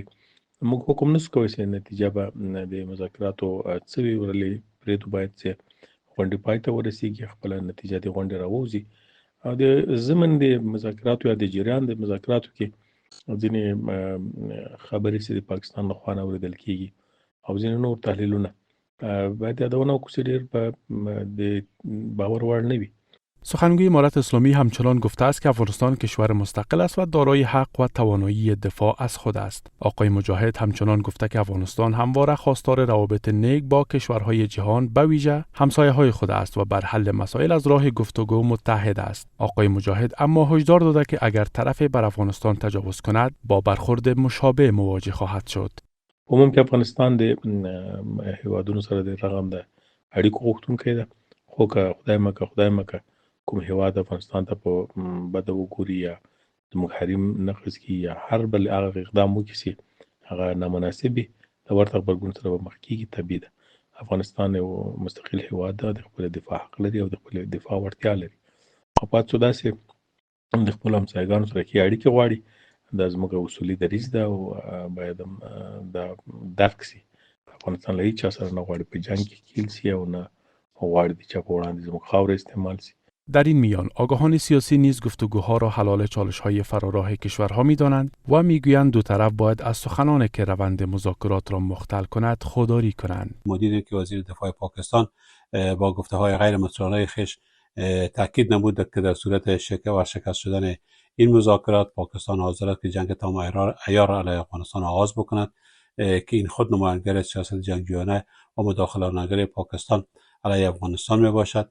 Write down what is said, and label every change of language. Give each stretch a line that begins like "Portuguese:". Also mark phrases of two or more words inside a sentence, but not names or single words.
Pashto: موږ حکم نشو کولی چې نتیجه به د مذاکراتو څه وي ورلې پرېږدو باید چې غونډې پای ته ورسېږي خپله نتیجه د غونډې راووځي او د ضمن د مذاکراتو یا د جریان د مذاکراتو کې ځینې خبرې چې د پاکستان لخوا نه اورېدل کېږي او ځینې نور تحلیلونه باید یادونه وکړو چې ډېر د باور وړ نه وي.
Persian: سخنگوی امارت اسلامی همچنان گفته است که افغانستان کشور مستقل است و دارای حق و توانایی دفاع از خود است. آقای مجاهد همچنان گفته که افغانستان همواره خواستار روابط نیک با کشورهای جهان به ویژه همسایه‌های خود است و بر حل مسائل از راه گفتگو متحد است. آقای مجاهد اما هشدار داده که اگر طرف بر افغانستان تجاوز کند با برخورد مشابه مواجه خواهد شد.
Pashto: عموم کې افغانستان د هیوادونو سره د رقم د اړیکو غوښتونکی ده خو که خدای مکه کوم هیواد افغانستان ته په بده وګوري یا زموږ حریم نقض کړي یا هر بل هغه اقدام وکړي چې هغه نامناسب وي د ورته غبرګون سره به مخ کېږي. طبیعي ده افغانستان یو مستقل هیواد ده د خپل دفاع حق لري او د خپل دفاع وړتیا لري او پاتې شو داسې د خپلو همسایګانو سره ښې اړیکې غواړي. دا زموږ اصولي دریځ ده او باید دا درک شي. افغانستان له هېچا سره نه غواړي په جنګ کې کیل شي او نه غواړي د چا په وړاندې زموږ خاوره استعمال شي.
Persian: در این میان آگاهان سیاسی نیز گفتگوها را حلال چالش‌های فراراه کشورها می‌دانند و می‌گویند دو طرف باید از سخنانی که روند مذاکرات را مختل کند خودداری کنند. مدیری که وزیر دفاع پاکستان با گفته‌های غیر مسئولانه خویش تاکید نمود که در صورت شکست شدن این مذاکرات پاکستان حاضر است که جنگ تمام عیار علیه افغانستان آغاز بکند که این خود نمایانگر سیاست جنگجویانه و مداخله‌نگر پاکستان علیه افغانستان میباشد.